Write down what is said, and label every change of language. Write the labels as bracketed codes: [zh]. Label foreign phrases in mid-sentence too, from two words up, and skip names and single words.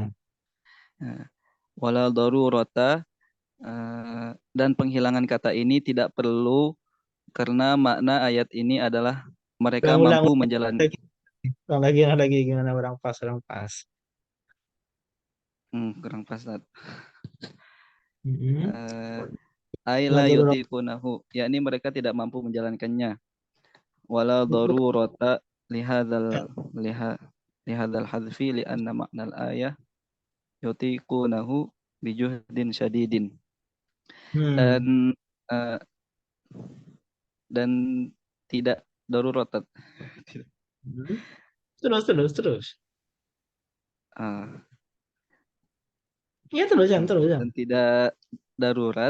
[id] Nah, [ar] ولا ضرورة, [id] dan penghilangan kata ini tidak perlu karena makna ayat ini adalah mereka Ulang, ulang, mampu ulang menjalan. lagi. Ulang lagi. Gimana orang pas, orang pas. Kurang pas Tat. Mm-mm. Eh, [ar] La Aila [id] darurat. yutiqunahu, yakni mereka tidak mampu menjalankannya. [ar] ولا ضرورة لهذا له لهذا الحذف لأن معنى الآية يطيقونه بجهد شديد. [id] Hmm. Dan eh, dan tidak darurat. Hmm. Terus. Eh, Iya, terus, dan, terus. dan tidak darurat,